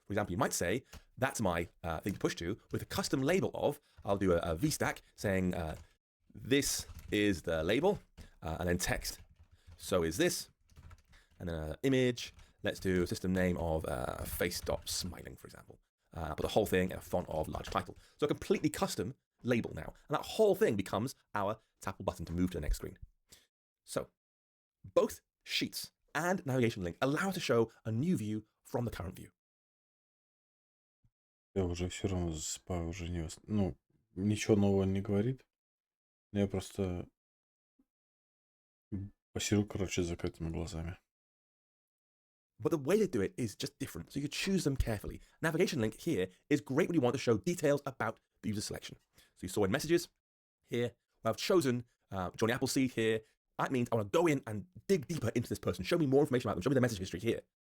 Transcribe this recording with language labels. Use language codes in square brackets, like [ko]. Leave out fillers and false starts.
[en] For example, you might say, that's my thing to push to, with a custom label of, I'll do a VStack saying, this is the label, and then text, so is this, and then an image, let's do system name of face.smiling, for example. Put the whole thing in a font of large title. So a completely custom label now, and that whole thing becomes our tappable button to move to the next screen. So both sheets and navigation link allow us to show a new view from the current view. [ru] Я уже все равно засыпаю, уже не... Ну, ничего нового не говорит. Но я просто посижу, короче, с закрытыми глазами. [en] But the way to do it is just different, so you choose them carefully. Navigation link here is great when you want to show details about the user selection. So you saw in messages here, I've chosen Johnny Appleseed here. That means I want to go in and dig deeper into this person, show me more information about them, show me their message history here.